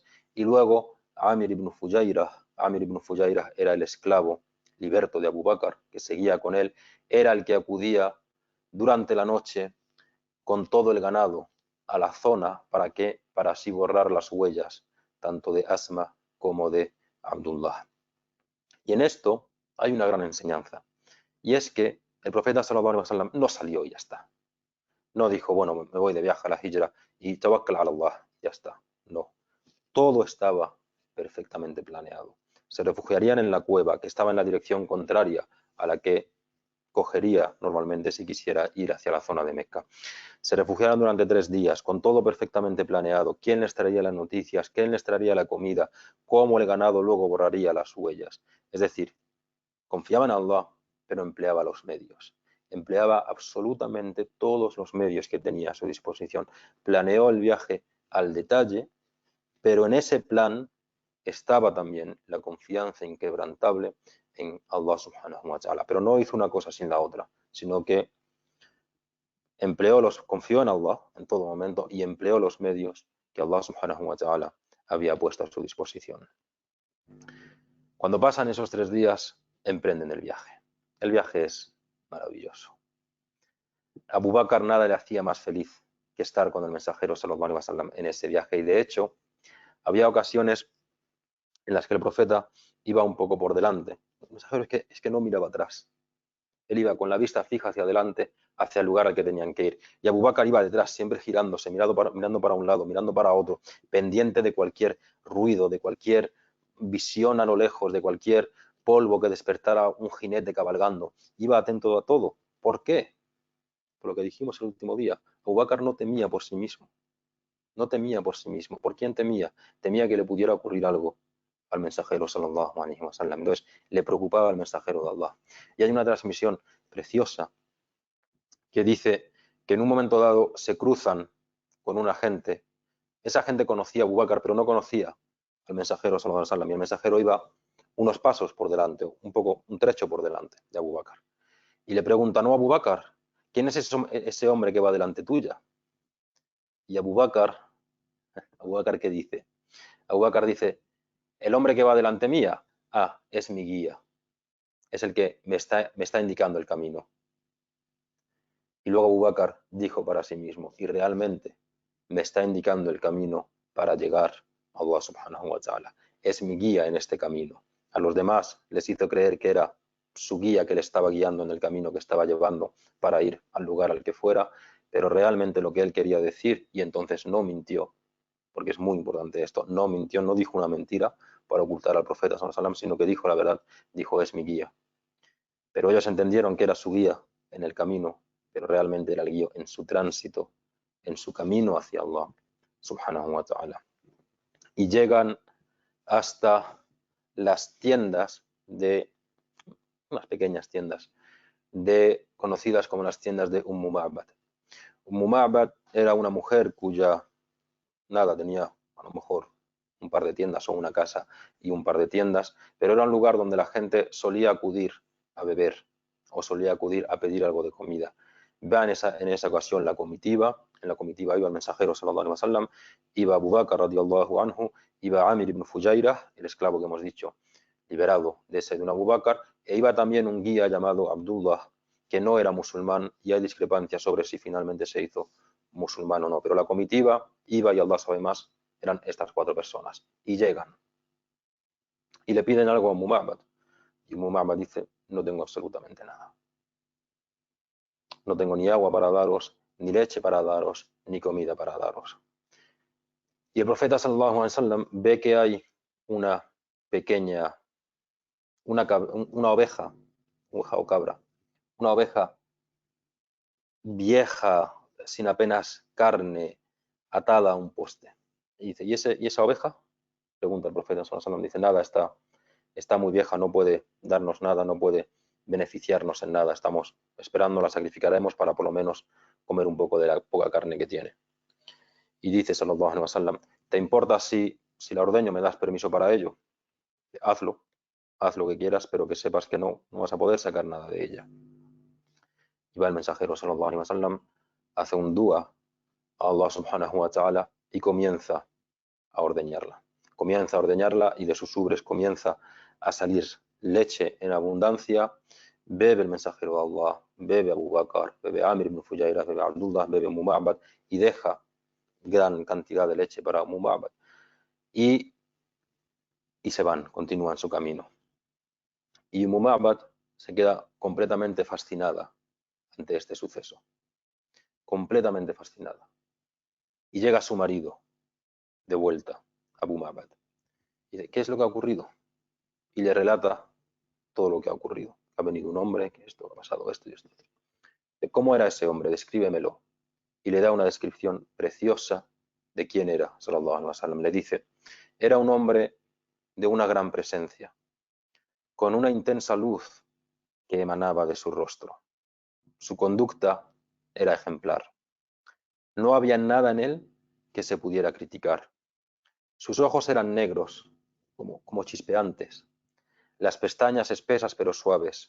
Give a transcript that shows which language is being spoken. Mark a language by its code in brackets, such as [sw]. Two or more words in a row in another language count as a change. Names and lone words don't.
[es] Y luego Amir ibn Fujairah era el esclavo liberto de Abu Bakr, que seguía con él, era el que acudía durante la noche con todo el ganado a la zona para así borrar las huellas tanto de Asma como de Abdullah. Y en esto hay una gran enseñanza, y es que el profeta [ar] صلى الله عليه وسلم [es] no salió y ya está. No dijo, bueno, me voy de viaje a la hijra y [ar] توكل على الله, [es] ya está. No, todo estaba perfectamente planeado. Se refugiarían en la cueva, que estaba en la dirección contraria a la que cogería normalmente si quisiera ir hacia la zona de Meca. Se refugiaron durante 3 días, con todo perfectamente planeado: quién les traería las noticias, quién les traería la comida, cómo el ganado luego borraría las huellas. Es decir, confiaban en Allah, pero empleaba los medios. Empleaba absolutamente todos los medios que tenía a su disposición. Planeó el viaje al detalle, pero en ese plan estaba también la confianza inquebrantable en Allah [ar] سبحانه وتعالى. [es] Pero no hizo una cosa sin la otra, sino que confió en Allah en todo momento y empleó los medios que Allah [ar] سبحانه وتعالى [es] había puesto a su disposición. Cuando pasan esos 3 días, emprenden el viaje. El viaje es maravilloso. Abu Bakr nada le hacía más feliz que estar con el mensajero [ar] صلى الله عليه وسلم [es] en ese viaje, y de hecho había ocasiones en las que el profeta iba un poco por delante. El mensajero es que no miraba atrás. Él iba con la vista fija hacia adelante, hacia el lugar al que tenían que ir. Y Abu Bakr iba detrás, siempre girándose, mirando para un lado, mirando para otro, pendiente de cualquier ruido, de cualquier visión a lo lejos, de cualquier polvo que despertara un jinete cabalgando. Iba atento a todo. ¿Por qué? Por lo que dijimos el último día. Abu Bakr no temía por sí mismo. No temía por sí mismo. ¿Por quién temía? Temía que le pudiera ocurrir algo. al mensajero [ar] صلى الله عليه وسلم. [es] Entonces, le preocupaba al mensajero de Allah. Y hay una transmisión preciosa que dice que en un momento dado se cruzan con una gente. Esa gente conocía a Abu Bakr, pero no conocía al mensajero [ar] صلى الله عليه وسلم. [es] Y el mensajero iba unos pasos por delante, un trecho por delante de Abu Bakr. Y le pregunta, no, Abu Bakr, ¿quién es ese hombre que va delante tuya? Y Abu Bakr, ¿qué dice? Abu Bakr dice, el hombre que va delante mía, es mi guía, es el que me está indicando el camino. Y luego Abu Bakr dijo para sí mismo, y realmente me está indicando el camino para llegar a Allah [ar] سبحانه وتعالى. [es] Es mi guía en este camino. A los demás les hizo creer que era su guía que le estaba guiando en el camino que estaba llevando para ir al lugar al que fuera, pero realmente lo que él quería decir, y entonces no mintió, porque es muy importante esto, no mintió, no dijo una mentira para ocultar al profeta [ar] صلى الله عليه وسلم, [es] sino que dijo la verdad, dijo es mi guía. Pero ellos entendieron que era su guía en el camino, pero realmente era el guía en su tránsito, en su camino hacia Allah [ar] سبحانه وتعالى. [es] Y llegan hasta las tiendas de, unas pequeñas tiendas, conocidas como las tiendas de Ma'bad. Ma'bad era una mujer cuya, tenía a lo mejor un par de tiendas o una casa y un par de tiendas, pero era un lugar donde la gente solía acudir a beber o solía acudir a pedir algo de comida. Va en esa ocasión la comitiva, en la comitiva iba el mensajero [ar] صلى الله عليه وسلم, [es] iba Abu Bakr [ar] رضي الله عنه, [es] iba Amir ibn Fujairah, el esclavo que hemos dicho, liberado de Sayyidina Abu Bakr, e iba también un guía llamado Abdullah, que no era musulmán, y hay discrepancias sobre si finalmente se hizo musulmán o no, pero la comitiva iba, y Allah sabe más, eran estas 4 personas, y llegan, y le piden algo a Ma'bad, y Ma'bad dice, no tengo absolutamente nada. No tengo ni agua para daros, ni leche para daros, ni comida para daros. Y el profeta [ar] صلى الله عليه وسلم [es] ve que hay una pequeña, una oveja o cabra, una oveja vieja, sin apenas carne, atada a un poste. Y dice, ¿y esa oveja? Pregunta el profeta [ar] صلى الله عليه وسلم. [es] Dice, nada, está muy vieja, no puede darnos nada, no puede beneficiarnos en nada. Estamos esperando, la sacrificaremos para por lo menos comer un poco de la poca carne que tiene. Y dice [ar] صلى الله عليه وسلم, [es] ¿te importa si la ordeño, me das permiso para ello? Hazlo, haz lo que quieras, pero que sepas que no vas a poder sacar nada de ella. Y va el mensajero [ar] صلى الله عليه وسلم, [es] hace un dua a Allah [ar] سبحانه وتعالى [es] y comienza a ordeñarla. Comienza a ordeñarla y de sus ubres comienza a salir leche en abundancia. Bebe el mensajero de Allah, bebe Abu Bakr, bebe Amir ibn Fujairah, bebe Abdullah, bebe Ma'bad y deja gran cantidad de leche para Ma'bad. Y se van, continúan su camino. Y Ma'bad se queda completamente fascinada ante este suceso. Completamente fascinada. Y llega su marido de vuelta, Abu Ma'bad. Y dice, ¿qué es lo que ha ocurrido? Y le relata todo lo que ha ocurrido. Ha venido un hombre, que esto ha pasado, esto y esto. ¿Cómo era ese hombre? Descríbemelo. Y le da una descripción preciosa de quién era, [ar] صلى الله عليه وسلم. [es] Le dice, era un hombre de una gran presencia, con una intensa luz que emanaba de su rostro. Su conducta era ejemplar. No había nada en él que se pudiera criticar. Sus ojos eran negros, como chispeantes, las pestañas espesas pero suaves.